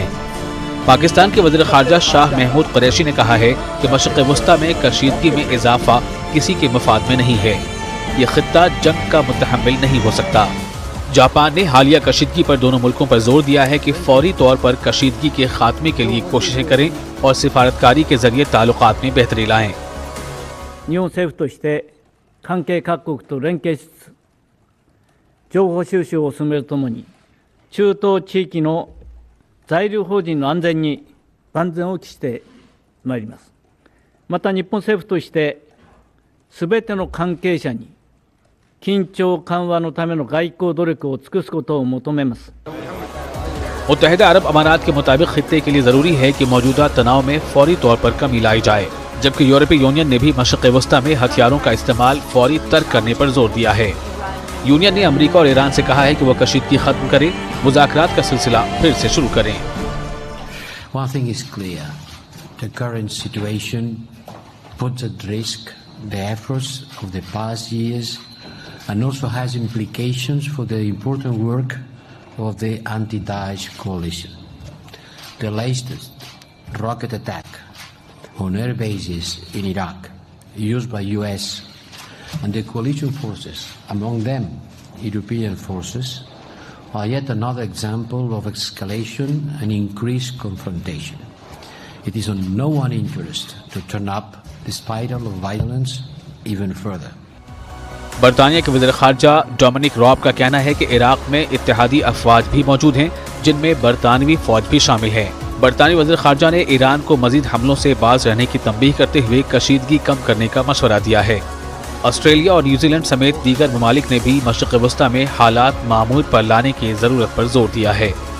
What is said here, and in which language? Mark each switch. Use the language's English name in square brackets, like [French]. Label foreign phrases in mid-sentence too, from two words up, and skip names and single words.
[Urdu] پاکستان کے وزیر خارجہ شاہ محمود قریشی نے کہا ہے کہ مشرق وسطیٰ میں کشیدگی میں اضافہ کسی کے مفاد میں نہیں ہے. یہ خطہ جنگ کا متحمل نہیں ہو سکتا. جاپان نے حالیہ کشیدگی پر دونوں ملکوں پر زور دیا ہے کہ فوری طور پر کشیدگی کے خاتمے کے لیے کوششیں کریں اور سفارتکاری کے ذریعے تعلقات میں بہتری لائیں. [Japanese] 日本政府として関係各国と連携しつつ情報収集を進めるとともに中東地域の在留邦人の安全に万全を期してまいります。また日本政府としてすべての関係者に緊張緩和のための外交努力を尽くすことを求めます。 [Urdu] متحدہ عرب امارات کے مطابق خطے کے لیے ضروری ہے کہ موجودہ تناؤ میں فوری طور پر کمی لائی جائے، جبکہ یورپی یونین نے بھی مشرق وسطیٰ میں ہتھیاروں کا استعمال فوری ترک کرنے پر زور دیا ہے. یونین نے امریکہ اور ایران سے کہا ہے کہ وہ کشیدگی ختم کرے، مذاکرات کا سلسلہ پھر سے شروع کریں. [English] One thing is clear, the current situation puts at risk the efforts of the past years and also has implications for the important work of the anti-Daesh coalition. The latest rocket attack on air bases in Iraq, used by US and the coalition forces, among them European forces, are yet another example of escalation and increased confrontation. It is in no one's interest to turn up the spiral of violence even further. [Urdu] برطانیہ کے وزیر خارجہ ڈومینک راب کا کہنا ہے کہ عراق میں اتحادی افواج بھی موجود ہیں، جن میں برطانوی فوج بھی شامل ہے. برطانوی وزیر خارجہ نے ایران کو مزید حملوں سے باز رہنے کی تنبیہ کرتے ہوئے کشیدگی کم کرنے کا مشورہ دیا ہے. آسٹریلیا اور نیوزی لینڈ سمیت دیگر ممالک نے بھی مشرق وسطیٰ میں حالات معمول پر لانے کی ضرورت پر زور دیا ہے.